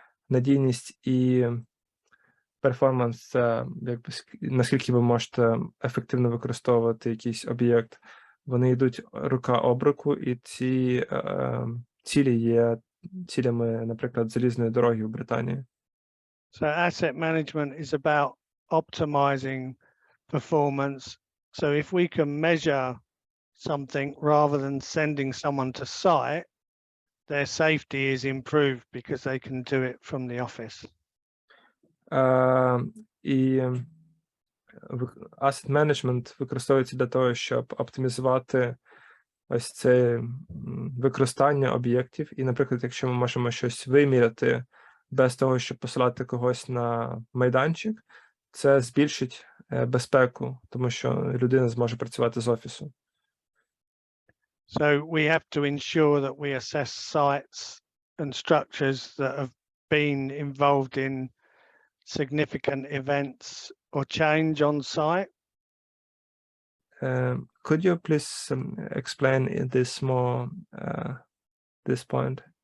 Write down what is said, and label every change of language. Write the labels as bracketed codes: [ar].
[uk] Надійність і перформанс – це якби, наскільки ви можете ефективно використовувати якийсь об'єкт. Вони йдуть рука об руку, і ці цілі є цілями, наприклад, залізної дороги в Британії. [en] So asset management is about optimizing performance. So if we can measure something rather than sending someone to site, their safety is improved because they can do it from the office. [uk] І asset management використовується для того, щоб оптимізувати ось це використання об'єктів. І, наприклад, якщо ми можемо щось виміряти без того, щоб посилати когось на майданчик, це збільшить безпеку, тому що людина зможе працювати з офісу. [en] So we have to ensure that we assess sites and structures that have been involved in significant events or change on site. Could you please explain this more, this point?